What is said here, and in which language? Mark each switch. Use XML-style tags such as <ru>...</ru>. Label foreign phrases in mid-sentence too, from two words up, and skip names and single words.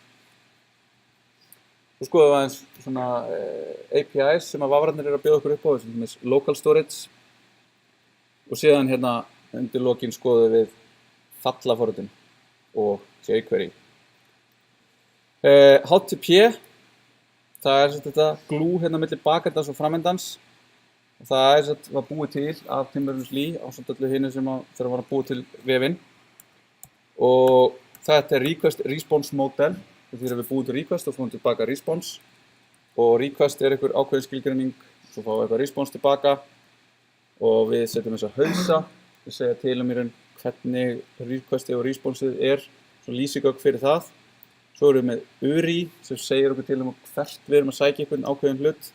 <is>Svo skoðum við aðeins svona APIs sem að vafrarnir eru að bjóða okkur upp á, sem er</is> <en>local storage</en> <is>og síðan hérna undir lokin skoðum við fallaforritun og jQuery. HTTP, það er þetta glue hérna milli bakendans og framendans. Það var búið til af Tim Berners-Lee ásamt öllu hinu sem þegar var að búið til vefinn. Og þetta er</is> <en>request response model.</en> <is>Því að við búum til request og fáum tilbaka response. Og request er einhver ákveðin skilgreining, svo fáum við eitthvað response tilbaka. Og við setjum þess að hausa. Við segja til í raun hvernig requestið og responsið er. Svo lýsigögn fyrir það. Svo erum við með URI sem segir okkur til hvert við erum að sækja einhvern ákveðin hlut.</is>